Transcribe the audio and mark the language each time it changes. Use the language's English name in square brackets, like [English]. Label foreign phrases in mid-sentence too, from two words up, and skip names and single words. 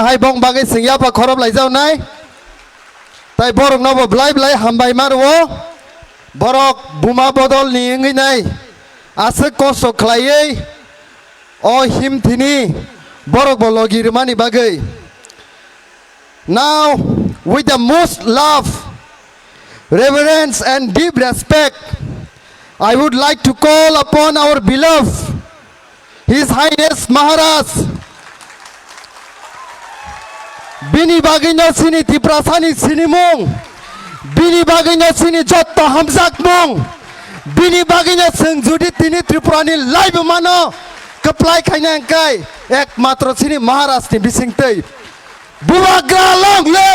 [Kok Borok] hai bong bagai singya pa khorob lai jau nai tai borok no bo blai blai hambai mar wo borok buma bodol ni ngi nai ase kosto khlaiei o him thini borok bo logir mani bagai. [English] Now with the most love, reverence and deep respect, I would like to call upon our beloved His Highness Maharaj [Kok Borok] Bini Bagino Sini Tiprasani Sinimong Bini Bagino Sini Jotta Hamzak Mong Bini Bagino Sengjudi Tini Tripurani Live Mano Kaplai Kainangkai Ek Matro Sini Maharaj Ni Bisingtei Bubagra [English] long live!